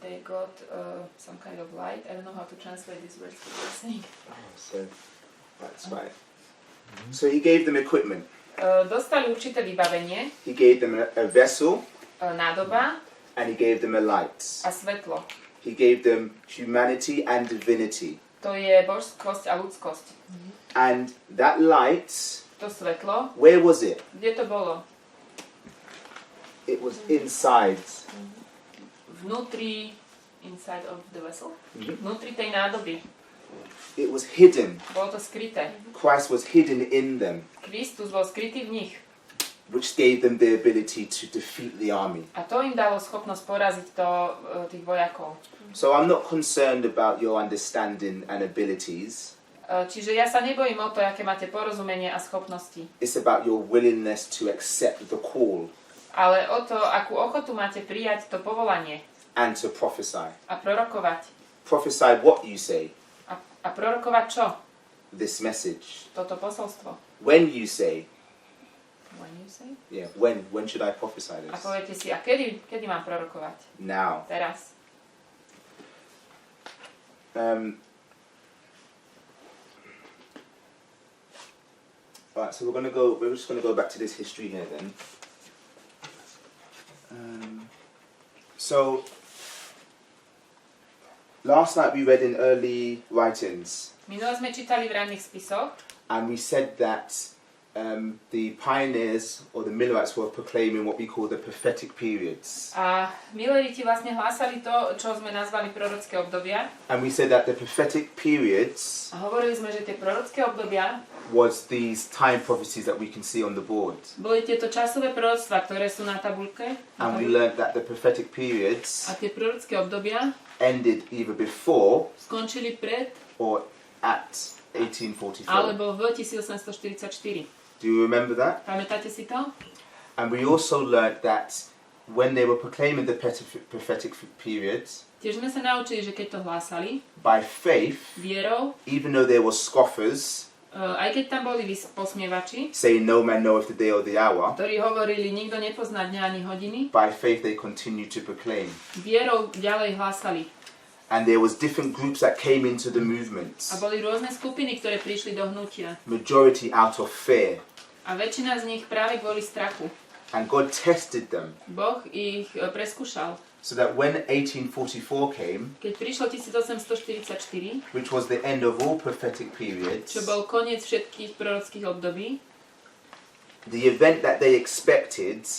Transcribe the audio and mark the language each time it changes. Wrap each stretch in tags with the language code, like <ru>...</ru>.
<en>They got some kind of light. I don't know how to translate these words that you're saying. So that's right. So he gave them equipment.</en> <sk>Dostali určité vybavenie.</sk> <en>He gave them a vessel.</en> <sk>Nádoba.</sk> <en>And he gave them a light.</en> <sk>A svetlo.</sk> <en>He gave them humanity and divinity.</en> <sk>To je božskosť a ľudskosť.</sk> <en>And that light,</en> <sk>to svetlo,</sk> <en>where was it?</en> <sk>Kde to bolo?</sk> <en>It was inside.</en> <sk>Vnútri,</sk> <en>inside of the vessel?</en> <sk>Vnútri tej nádoby.</sk> <en>It was hidden.</en> <sk>Bolo to skryté.</sk> <en>Christ was hidden in them.</en> <sk>Kristus bol skrytý v nich.</sk> <en>Which gave them the ability to defeat the army.</en> <sk>A to im dalo schopnosť poraziť tých vojakov.</sk> <en>So I'm not concerned about your understanding and abilities.</en> <sk>Čiže ja sa nebojím o to, aké máte porozumenie a schopnosti.</sk> <en>It's about your willingness to accept the call.</en> <sk>Ale o to, akú ochotu máte prijať to povolanie.</sk> <en>And to prophesy.</en> <sk>A prorokovať.</sk> <en>Prophesy what you say.</en> <sk>A prorokovať čo?</sk> <en>This message.</en> <sk>Toto posolstvo.</sk> <en>When you say. When you say? Yeah, when should I prophesy this?</en> <sk>A poviete si, a kedy mám prorokovať?</sk> <en>Now.</en> <sk>Teraz.</sk> <en>Alright, so we're just gonna go back to this history here then. So last night we read in early writings.</en> <sk>Minule sme čítali v ranných spisoch.</sk> <en>And we said that the pioneers or the Millerites were proclaiming what we call the prophetic periods.</en> <sk>A Milleriti vlastne hlásali to, čo sme nazvali prorocké obdobia.</sk> <en>And we said that the prophetic periods</en> <sk>a hovorili sme, že tie prorocké obdobia</sk> <en>was these time prophecies that we can see on the board.</en> <sk>Boli tieto časové proroctvá, ktoré sú na tabuľke.</sk> <en>And we learned that the prophetic periods</en> <sk>a tie prorocké obdobia</sk> <en>ended either before</en> <sk>skončili pred</sk> <en>or at 1844.</en> <sk>Alebo v 1844.</sk> <en>Do you remember that?</en> <sk>Pamätáte si to?</sk> <en>And we also learned that when they were proclaiming the prophetic periods,</en> <sk>tiež sme sa naučili, že keď to hlásali,</sk> <en>by faith,</en> <sk>vierou,</sk> <en>even though there were scoffers,</en> <sk>aj keď tam boli posmievači,</sk> <en>saying no man knoweth the day or the hour,</en> <sk>ktorí hovorili, nikto nepozná dňa ani hodiny,</sk> <en>by faith they continued to proclaim.</en> <sk>Vierou ďalej hlásali.</sk> <en>And there was different groups that came into the movement.</en> <sk>A boli rôzne skupiny, ktoré prišli do hnutia.</sk> <en>Majority out of fear.</en> <sk>A väčšina z nich práve kvôli strachu.</sk> <en>And God tested them.</en> <sk>Boh ich preskúšal.</sk> <en>So that when 1844 came,</en> <sk>keď prišlo 1844,</sk> <en>which was the end of all prophetic periods,</en> <sk>čo bol koniec všetkých prorockých období,</sk> <en>the event that they expected</en>